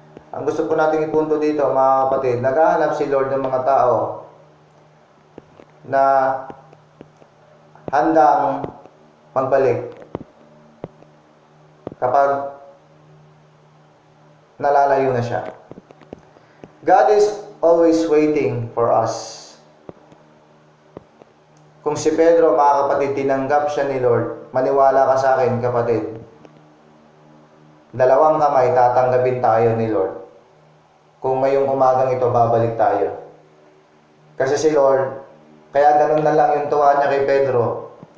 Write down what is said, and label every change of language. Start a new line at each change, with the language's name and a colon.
Filipino: Ang gusto po nating ipunto dito, mga kapatid, naghahanap si Lord ng mga tao na handang magbalik kapag nalalayo na siya.
English: God is always waiting for us.
Filipino: Kung si Pedro, mga kapatid, tinanggap siya ni Lord, maniwala ka sa akin, kapatid, dalawang kamay tatanggapin tayo ni Lord. Kung ngayong umagang ito, babalik tayo. Kasi si Lord, kaya ganun na lang yung tuwa niya kay Pedro.